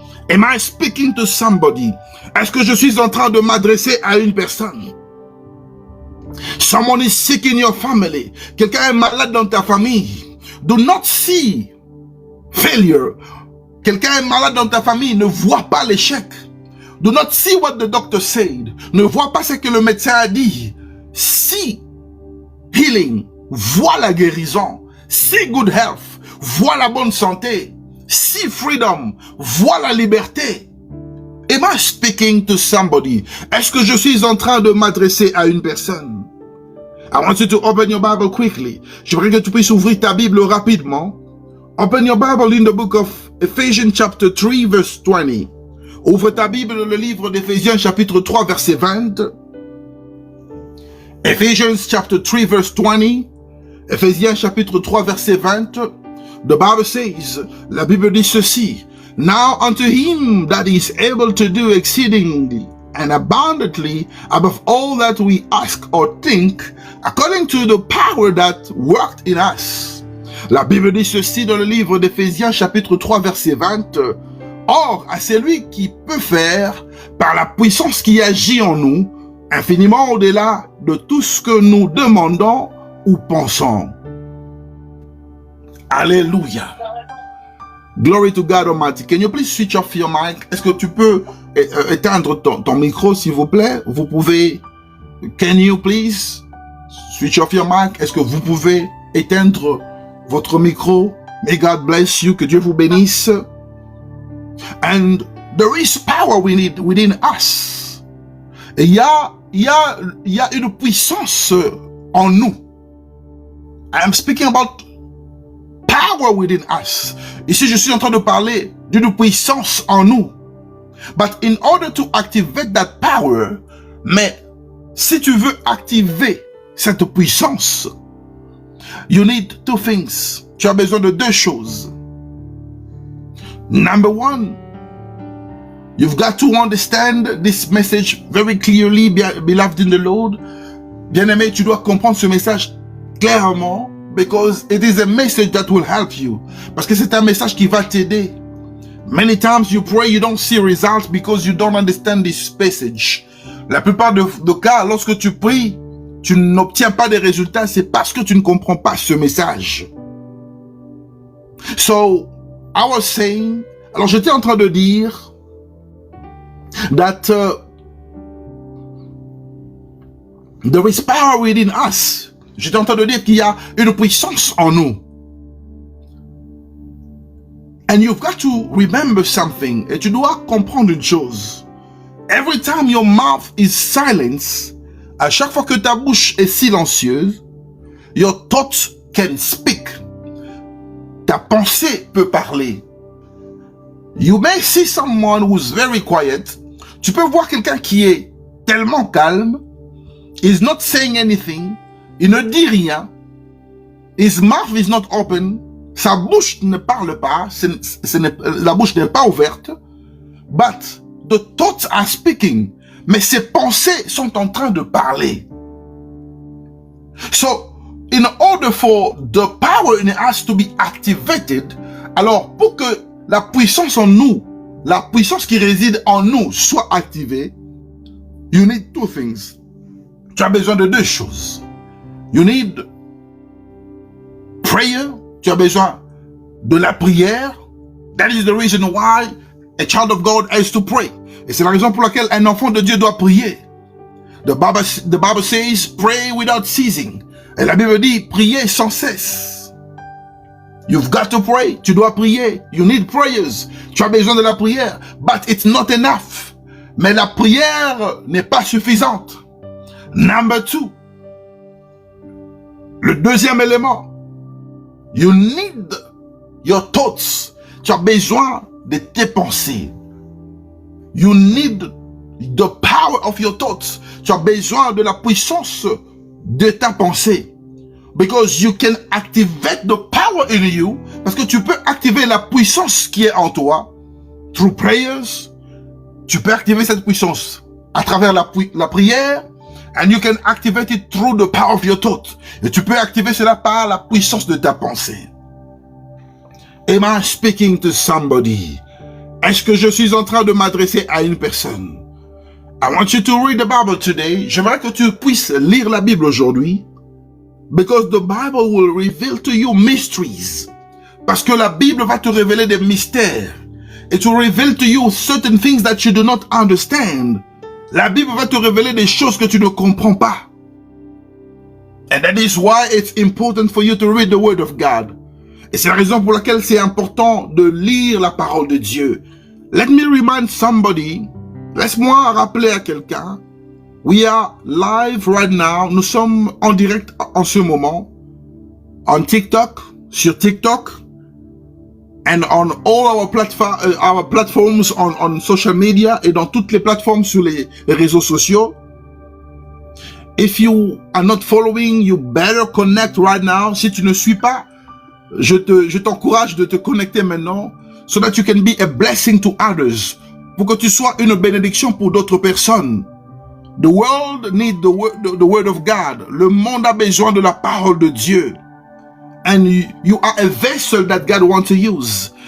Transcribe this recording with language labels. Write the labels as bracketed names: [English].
[English] Am I speaking to somebody? [French] Est-ce que je suis en train de m'adresser à une personne? [English] Someone is sick in your family. [French] Quelqu'un est malade dans ta famille. [English] Do not see failure. [French] Quelqu'un est malade dans ta famille. Ne vois pas l'échec. [English] Do not see what the doctor said. [French] Ne vois pas ce que le médecin a dit. [English] See healing. [French] Vois la guérison. [English] See good health. [French] Vois la bonne santé. [English] See freedom. [French] Vois la liberté. [English] Am I speaking to somebody? [French] Est-ce que je suis en train de m'adresser à une personne? [English] I want you to open your Bible quickly. [French] J'aimerais que tu puisses ouvrir ta Bible rapidement. [English] Open your Bible in the book of Ephesians chapter 3 verse 20. [French] Ouvre ta Bible dans le livre d'Éphésiens chapitre 3 verset 20. [English] Ephesians chapter 3 verse 20. [French] Éphésiens chapitre 3 verset 20. [English] The Bible says, [French] la Bible dit ceci. [English] Now unto him that is able to do exceedingly and abundantly above all that we ask or think, according to the power that worked in us. [French] La Bible dit ceci dans le livre d'Éphésiens chapitre 3 verset 20. Or, à celui qui peut faire, par la puissance qui agit en nous, infiniment au-delà de tout ce que nous demandons ou pensons. [English] Alléluia. Glory to God Almighty. Can you please switch off your mic? [French] Est-ce que tu peux éteindre ton micro, s'il vous plaît? Vous pouvez. [English] Can you please switch off your mic? [French] Est-ce que vous pouvez éteindre votre micro? [English] May God bless you. [French] Que Dieu vous bénisse. [English] And there is power within us. [French] Et il y a une puissance en nous. [English] I am speaking about power within us. [French] Ici, je suis en train de parler d'une puissance en nous. [English] But in order to activate that power, [French] mais si tu veux activer cette puissance, [English] you need two things. [French] Tu as besoin de deux choses. [English] Number one, you've got to understand this message very clearly, beloved in the Lord. [French] Bien-aimé, tu dois comprendre ce message clairement. [English] Because it is a message that will help you. [French] Parce que c'est un message qui va t'aider. [English] Many times you pray, you don't see results because you don't understand this message. [French] La plupart de cas, lorsque tu pries, tu n'obtiens pas des résultats, c'est parce que tu ne comprends pas ce message. [English] So, I was saying, [French] alors j'étais en train de dire [English] that there is power within us. [French] J'étais en train de dire qu'il y a une puissance en nous. [English] And you've got to remember something. [French] Et tu dois comprendre une chose. [English] Every time your mouth is silenced, [French] à chaque fois que ta bouche est silencieuse, [English] your thoughts can speak. [French] Ta pensée peut parler. [English] You may see someone who's very quiet. [French] Tu peux voir quelqu'un qui est tellement calme. [English] He's not saying anything. [French] Il ne dit rien. [English] His mouth is not open. [French] Sa bouche ne parle pas. La bouche n'est pas ouverte. [English] But the thoughts are speaking. [French] Mais ses pensées sont en train de parler. [English] So, in order for the power in us to be activated, [French] alors pour que la puissance en nous, la puissance qui réside en nous soit activée, [English] you need two things. [French] Tu as besoin de deux choses. [English] You need prayer. [French] Tu as besoin de la prière. [English] That is the reason why a child of God has to pray. [French] Et c'est la raison pour laquelle un enfant de Dieu doit prier. [English] The Bible says, pray without ceasing. [French] Et la Bible dit, prier sans cesse. [English] You've got to pray. [French] Tu dois prier. [English] You need prayers. [French] Tu as besoin de la prière. [English] But it's not enough. [French] Mais la prière n'est pas suffisante. [English] Number two. [French] Le deuxième élément. [English] You need your thoughts. [French] Tu as besoin de tes pensées. [English] You need the power of your thoughts. [French] Tu as besoin de la puissance de ta pensée. [English] Because you can activate the power in you. [French] Parce que tu peux activer la puissance qui est en toi. [English] Through prayers. [French] Tu peux activer cette puissance à travers la prière. [English] And you can activate it through the power of your thought. [French] Et tu peux activer cela par la puissance de ta pensée. [English] Am I speaking to somebody? [French] Est-ce que je suis en train de m'adresser à une personne? [English] I want you to read the Bible today. [French] J'aimerais que tu puisses lire la Bible aujourd'hui. [English] Because the Bible will reveal to you mysteries. [French] Parce que la Bible va te révéler des mystères. [English] It will reveal to you certain things that you do not understand. [French] La Bible va te révéler des choses que tu ne comprends pas. [English] And that is why it's important for you to read the Word of God. [French] Et c'est la raison pour laquelle c'est important de lire la parole de Dieu. [English] Let me remind somebody, [French] laisse-moi rappeler à quelqu'un, [English] we are live right now, [French] nous sommes en direct en ce moment, [English] on TikTok, [French] sur TikTok, [English] and on all our platforms on social media, [French] et dans toutes les plateformes sur les réseaux sociaux. [English] If you are not following, you better connect right now. [French] Si tu ne suis pas, je t'encourage de te connecter maintenant, [English] so that you can be a blessing to others, [French] pour que tu sois une bénédiction pour d'autres personnes. [English] The world needs the word of God. [French] Le monde a besoin de la parole de Dieu. [English] And you are a vessel that God wants to use.